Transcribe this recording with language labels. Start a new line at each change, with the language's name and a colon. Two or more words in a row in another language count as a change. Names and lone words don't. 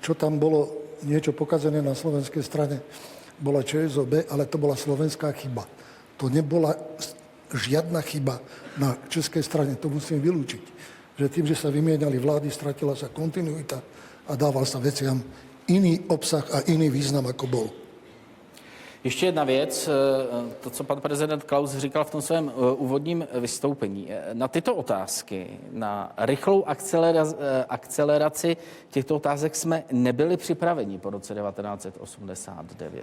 Slovak: Čo tam bolo niečo pokazené na slovenskej strane, bola ČSOB, ale to bola slovenská chyba. To nebola žiadna chyba na českej strane, to musím vylúčiť. Že tým, že sa vymieniali vlády, stratila sa kontinuita a dával sa veciam iný obsah a iný význam, ako bol.
Czech: Ještě jedna věc, to, co pan prezident Klaus říkal v tom svém úvodním vystoupení. Na tyto otázky, na rychlou akceleraci těchto otázek jsme nebyli připraveni po roce 1989.